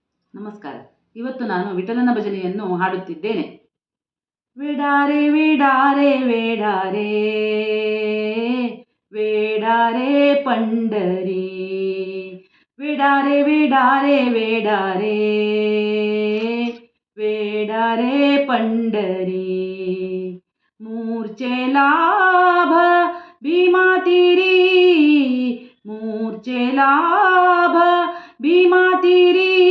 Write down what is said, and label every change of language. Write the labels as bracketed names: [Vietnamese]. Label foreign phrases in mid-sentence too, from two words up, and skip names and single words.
[Kannada] ನಮಸ್ಕಾರ. ಇವತ್ತು ನಾನು ವಿಠಲನ ಭಜನೆಯನ್ನು ಹಾಡುತ್ತಿದ್ದೇನೆ. [Marathi] वेडारे वेडारे वेडारे वेडारे पंढरी, वेडारे वेडारे वेडारे वेडारे पंढरी, मूर्छे लाभ भीमा तिरी, मूर्छे लाभ भीमा तिरी,